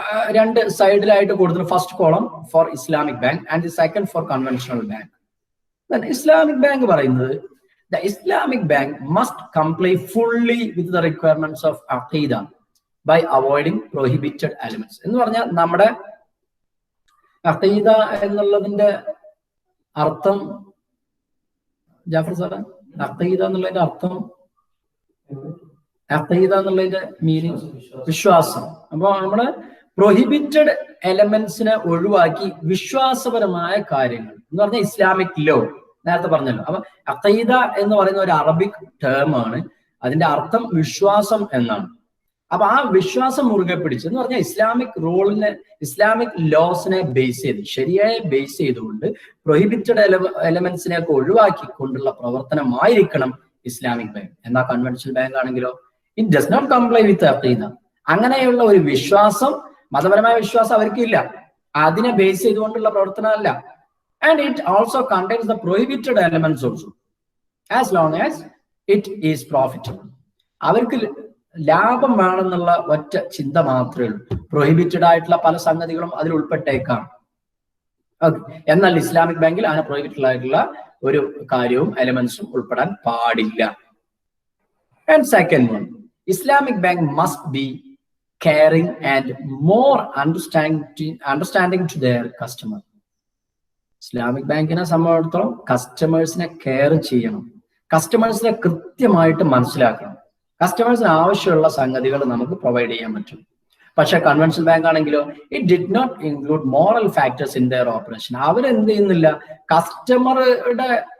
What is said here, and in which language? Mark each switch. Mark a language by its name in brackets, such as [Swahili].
[Malayalam] രണ്ട് സൈഡിലായിട്ട് കൊടുത്തിട്ട് [English] First column for Islamic bank and the second for conventional bank. [Malayalam] Islamic bank പറയുന്നത് [English] the Islamic bank must comply fully with the requirements of Aqidah by avoiding prohibited elements. [Malayalam] എന്ന് പറഞ്ഞാൽ നമ്മുടെ അഖീദ എന്നുള്ളതിന്റെ അർത്ഥം, ജാഫർ സാറേ, അഖീദ എന്നുള്ളതിന്റെ അർത്ഥം, അഖീദ എന്നുള്ളതിന്റെ മീനിങ് വിശ്വാസം. അപ്പൊ നമ്മള് പ്രൊഹിബിറ്റഡ് എലമെന്റ്സിനെ ഒഴിവാക്കി വിശ്വാസപരമായ കാര്യങ്ങൾ എന്ന് പറഞ്ഞാൽ ഇസ്ലാമിക് ലോ നേരത്തെ പറഞ്ഞല്ലോ. അപ്പൊ അഖീദ എന്ന് പറയുന്ന ഒരു അറബിക് ടേം ആണ്, അതിന്റെ അർത്ഥം വിശ്വാസം എന്നാണ്. അപ്പൊ ആ വിശ്വാസം മുറുകെ പിടിച്ച് എന്ന് പറഞ്ഞാൽ ഇസ്ലാമിക് റൂളിനെ, ഇസ്ലാമിക് ലോസിനെ ബേസ് ചെയ്ത്, ശരിയായ ബേസ് ചെയ്തുകൊണ്ട് പ്രൊഹിബിറ്റഡ് എലമെന്റ്സിനെ ഒക്കെ ഒഴിവാക്കിക്കൊണ്ടുള്ള പ്രവർത്തനമായിരിക്കണം ഇസ്ലാമിക് ബാങ്ക്. എന്നാൽ കൺവെൻഷണൽ ബാങ്ക് ആണെങ്കിലോ [English] It does not comply with അഖീദ. [Malayalam] അങ്ങനെയുള്ള ഒരു വിശ്വാസം, മതപരമായ വിശ്വാസം അവർക്കില്ല, അതിനെ ബേസ് ചെയ്തുകൊണ്ടുള്ള പ്രവർത്തനമല്ല. [English] And it also contains the prohibited elements also, as long as it is profitable. [Malayalam] അവർക്ക് ലാഭം വേണമെന്നുള്ള ഒറ്റ ചിന്ത മാത്രമേ ഉള്ളൂ. പ്രൊഹിബിറ്റഡ് ആയിട്ടുള്ള പല സംഗതികളും അതിൽ ഉൾപ്പെട്ടേക്കാം. എന്നാൽ ഇസ്ലാമിക് ബാങ്കിൽ അങ്ങനെ പ്രൊഹിബിറ്റഡ് ആയിട്ടുള്ള ഒരു കാര്യവും എലമെന്റ്സും ഉൾപ്പെടാൻ പാടില്ല. [English] And second one, Islamic bank must be caring and more understanding to their customer. [Malayalam] Islamic ബാങ്കിനെ സംബന്ധിച്ചിടത്തോളം കസ്റ്റമേഴ്സിനെ കെയർ ചെയ്യണം, കസ്റ്റമേഴ്സിനെ കൃത്യമായിട്ട് മനസ്സിലാക്കണം, കസ്റ്റമേഴ്സിന് ആവശ്യമുള്ള സംഗതികൾ നമുക്ക് പ്രൊവൈഡ് ചെയ്യാൻ പറ്റും. പക്ഷെ കൺവെൻഷണൽ ബാങ്ക് ആണെങ്കിലോ [English] It did not include moral factors in their operation. [Malayalam] അവരെന്ത് ചെയ്യുന്നില്ല, കസ്റ്റമറുടെ